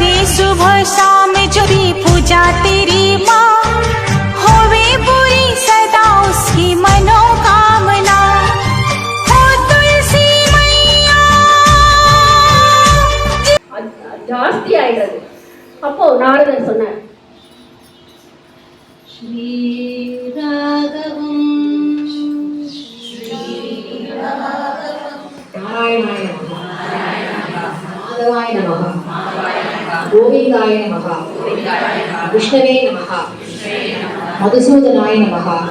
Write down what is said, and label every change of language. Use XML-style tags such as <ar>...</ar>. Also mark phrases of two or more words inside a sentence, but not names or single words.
<hi>सुबह शाम जो भी पूजा तेरी माँ होवे पूरी सदा उसकी मनोकामना हो तुलसी मैया</hi> <ta>ஜாஸ்தி ஆயிடுது. அப்போ நாரதர் சொன்னார், ஸ்ரீராகவம்</ta> <sa>नारायणाय नमः, माधवाय नमः, गोविन्दाय नमः, विष्णवे नमः, मधुसूदनाय नमः.</sa>